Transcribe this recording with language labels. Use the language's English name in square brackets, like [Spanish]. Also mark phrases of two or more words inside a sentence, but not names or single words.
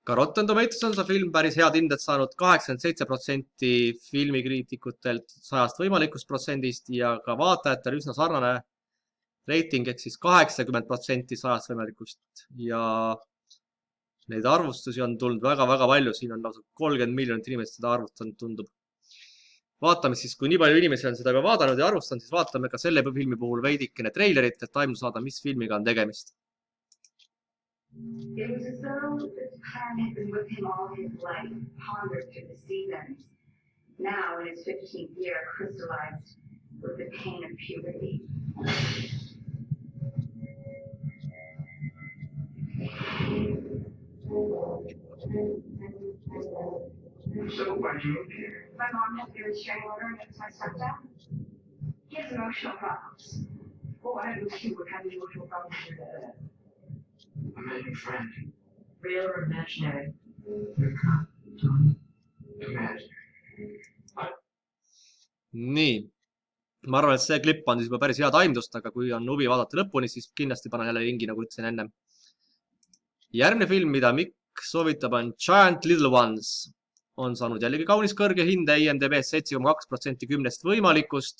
[Estonian] ka Rotten Tomatoes on see film päris head hinded saanud, 87% filmikriitikutelt 100 võimalikust protsendist ja ka vaatajatel üsna sarnane reiting ehk siis 80% 100 võimalikust ja neid arvustusi on tulnud väga-väga palju, siin on lausa 30 miljonit inimest seda arvutanud, tundub. Vaatame siis, kui nii palju inimesi on seda juba vaadanud ja arvustanud, siis vaatame ka selle filmi puhul veidikene treilerit, et aimu saada, mis filmiga on tegemist. [English] It was as though this plan had been with him all his life, pondered through the seasons. Now, in his 15th year, crystallized with the pain of puberty. So, why did you move here? My mom has a restraining order against my stepdad. He has emotional problems. Well, why don't you? What kind of emotional problems do you have? I met your friend. Real or imaginary? Imaginary. [Estonian] Nii, ma arvan, et see klipp on siis juba päris head aimdust, aga kui on huvi vaadata lõpuni, siis kindlasti panen jälle ringi, nagu ütlesin ennem. Järgmine film, mida Mikk soovitab, on Giant Little Ones. On saanud jällegi kaunis kõrge hinde IMDb 7,2% 10 võimalikust.